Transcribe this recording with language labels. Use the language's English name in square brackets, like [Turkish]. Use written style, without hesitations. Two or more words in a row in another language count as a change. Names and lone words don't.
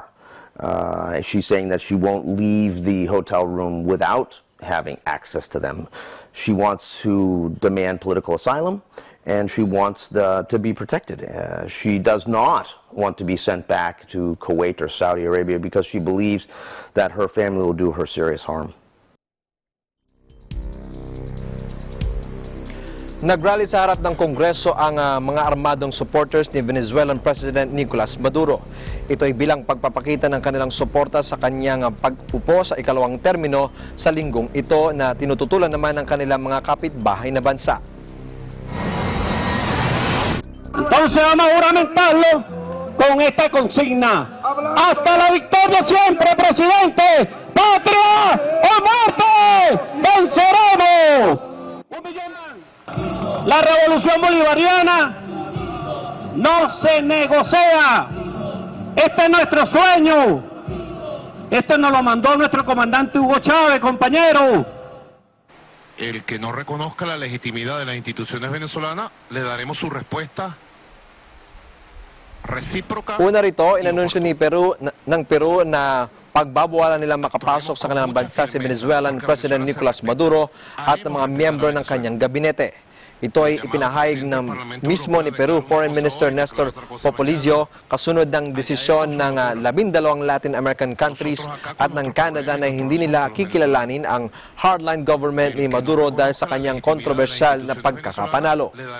[English] She's saying that she won't leave the hotel room without having access to them. She wants to demand political asylum, and she wants to be protected. She does not want to be sent back to Kuwait or Saudi Arabia because she believes that her family will do her serious harm. [Filipino] Nagrally sa harap ng Kongreso ang mga armadong supporters ni [English] Venezuelan President [Filipino] Nicolas Maduro. Ito ay bilang pagpapakita ng kanilang suporta sa kanyang pag-upo sa ikalawang termino sa linggong ito na tinututulan naman ng kanilang mga kapitbahay na bansa. [Spanish] Entonces vamos a juramentarlo con esta consigna. Hasta la victoria siempre, presidente. Patria o muerte. Venceremos. La revolución bolivariana no se negocia. Este es nuestro sueño. Esto nos lo mandó nuestro comandante Hugo Chávez, compañero. El que no reconozca la legitimidad de las instituciones venezolanas, le daremos su respuesta recíproca. [Filipino] Una rito, inanunsyo ng Peru na pagbabawalan nilang makapasok sa kanilang bansa si [English] Venezuelan President [Filipino] Nicolas Maduro at ng mga miyembro ng kanyang gabinete. Ito ay ipinahayag ng mismo ni Peru [English] Foreign Minister [Filipino] Nestor Populizio kasunod ng desisyon ng 12 [English] Latin American countries [Filipino] at ng Canada na hindi nila kikilalanin ang [English] hardline government [Filipino] ni Maduro dahil sa kanyang kontrobersyal na pagkakapanalo.